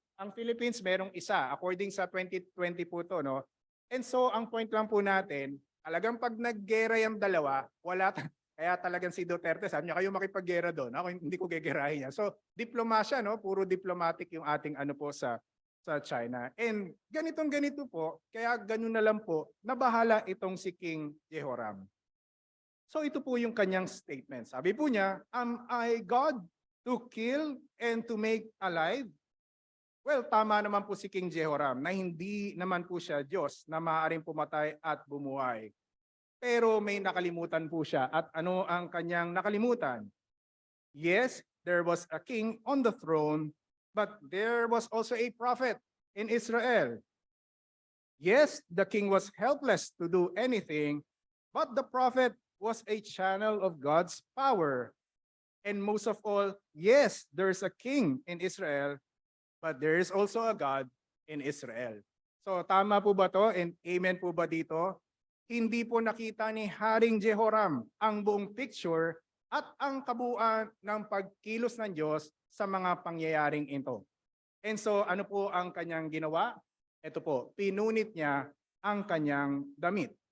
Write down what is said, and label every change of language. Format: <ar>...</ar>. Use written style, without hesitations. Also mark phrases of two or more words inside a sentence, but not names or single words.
<tl>Ang Philippines merong isa, according sa 2020 po to,</tl> <en>And so,</en> <tl>ang point lang po natin, talagang pag naggera yung dalawa, wala, kaya talagang si Duterte, sabi niya, kayo makipaggera doon, ako hindi ko gegerahin niya. So, diplomasya, puro diplomatic yung ating po sa China. And ganito po, kaya ganun na lang po, nabahala itong si King Jehoram. So ito po yung kanyang statement. Sabi po niya,</tl> <en>am I God to kill and to make alive? Well,</en> <tl>tama naman po si King Jehoram na hindi naman po siya Diyos na maaaring pumatay at bumuhay. Pero may nakalimutan po siya. At ano ang kanyang nakalimutan?</tl> <en>Yes, there was a king on the throne, but there was also a prophet in Israel. Yes, the king was helpless to do anything, but the prophet was a channel of God's power. And most of all, yes, there's a king in Israel, but there is also a God in Israel.</en> <tl>So tama po ba to? And amen po ba dito? Hindi po nakita ni Haring Jehoram ang buong picture at ang kabuuan ng pagkilos ng Diyos sa mga pangyayaring ito.</tl> <en>And so</en> <tl>ano po ang kanyang ginawa? Ito po, pinunit niya ang kanyang damit.</tl>